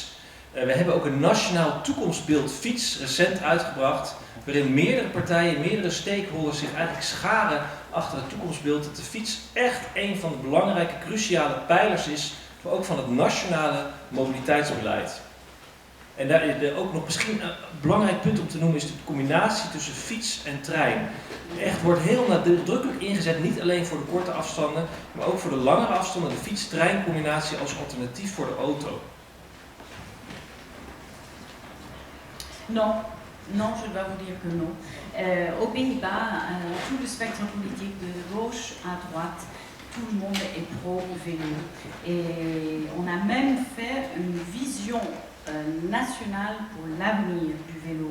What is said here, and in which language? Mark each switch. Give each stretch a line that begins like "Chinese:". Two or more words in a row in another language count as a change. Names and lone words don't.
Dutch: We hebben ook een nationaal toekomstbeeld fiets recent uitgebracht, waarin meerdere partijen, meerdere stakeholders zich eigenlijk scharen achter het toekomstbeeld dat de fiets echt een van de belangrijke, cruciale pijlers is, maar ook van het nationale mobiliteitsbeleid. En daar ook nog misschien een belangrijk punt om te noemen is de combinatie tussen fiets en trein. Echt wordt heel nadrukkelijk ingezet, niet alleen voor de korte afstanden, maar ook voor de langere afstanden, de fiets-trein combinatie als alternatief voor de auto.
French: Non, je dois vous dire que non. Aux Pays-Bas, tout le spectre politique de gauche à droite, tout le monde est pro-vélo. Et on a même fait une vision nationale pour l'avenir du vélo.